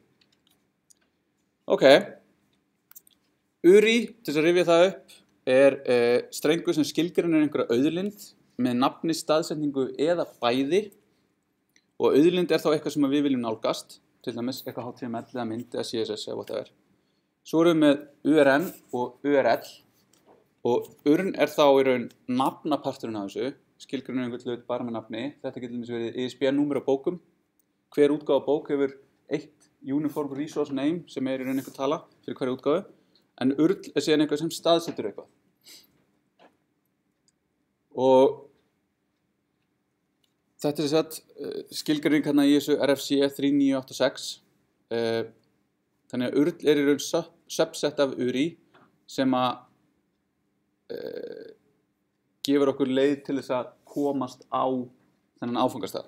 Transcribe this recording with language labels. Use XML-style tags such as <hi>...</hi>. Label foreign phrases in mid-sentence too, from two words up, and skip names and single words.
<is>Ok, URI, til þess að rifja það upp, er strengur sem skilgreinir einhverja auðlind með nafni, staðsetningu eða bæði og auðlind er þá eitthvað sem við viljum nálgast, til dæmis eitthvað HTML eða mynd eða CSS eða whatever. Svo erum við með URN og URL og URN er þá í raun nafnaparturinn af þessu, skilgreinir einhvern hlut bara með nafni. Þetta getur verið ISBN-númer á bókum. Hver útgáfa bók hefur eitt</is> <en>uniform resource name</en> <is>sem er í raun einhver tala fyrir hverja útgáfu, en URL er síðan eitthvað sem staðsetur eitthvað. Og þetta er skilgreining hérna í þessu RFC 3986. Þannig að URL er í raun subset af URI sem að gefur okkur leið til þess að komast á þennan áfangastað.</is>